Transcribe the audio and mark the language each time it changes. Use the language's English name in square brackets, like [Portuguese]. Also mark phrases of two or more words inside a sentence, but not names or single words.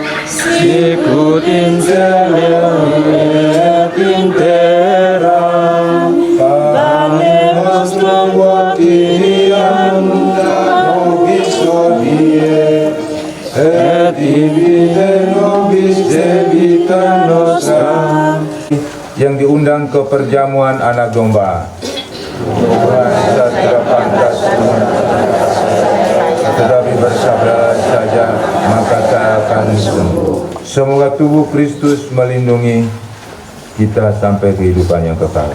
[Latin] sicut in cielo et in terra. Panem nostrum quotidianum da nobis hodie, et dimitte nobis debita nostra. [Indonesian] Yang diundang ke perjamuan anak domba. Tuhan tidak pantas, tetapi bersabar saja, maka saya akan sembuh. Semoga tubuh Kristus melindungi kita sampai kehidupan yang kekal.